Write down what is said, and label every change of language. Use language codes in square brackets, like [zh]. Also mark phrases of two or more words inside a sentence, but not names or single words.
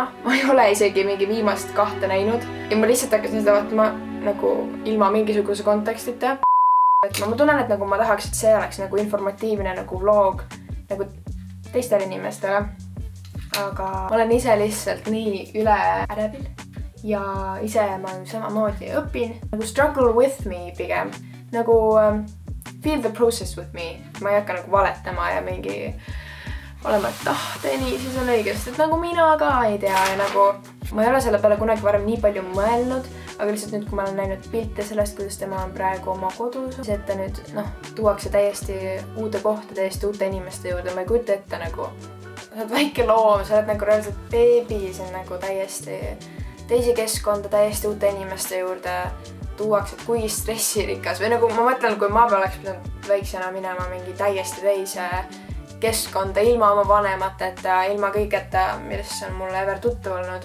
[et] Ma ei ole isegi mingi viimast 2 näinud ja ma lihtsalt hakkasin seda vaatama nagu ilma mingisuguse kontekstita. Et ma tunnen, et nagu ma tahaks, et see oleks nagu informatiivne nagu vlog nagu teistele inimestele. Aga ma olen ise lihtsalt nii üle ärevil ja ise ma samamoodi õpin. Nagu [en] struggle with me [et] pigem. Nagu [en] feel the process with me. [et] Ma ei hakka nagu valetama ja mingi olema, et nii, siis on õigesti, et nagu mina ka ei tea ja nagu ma ei ole selle peale kunagi varem nii palju mõelnud, aga lihtsalt nüüd, kui ma olen näinud pilte sellest, kuidas tema on praegu oma kodus, et ta nüüd tuuakse täiesti uude kohta, täiesti uute inimeste juurde, ma ei kujuta ette nagu sa oled väike loom, sa oled nagu reaalselt beebi, see on nagu täiesti teisi keskkonda, täiesti uute inimeste juurde tuuakse, et kui stressirikas või nagu ma mõtlen, kui ma oleks pidanud väiksena minema mingi täiesti teise keskkonda ilma oma vanemateta, ilma kõigeta, millest on mulle ever tuttav olnud.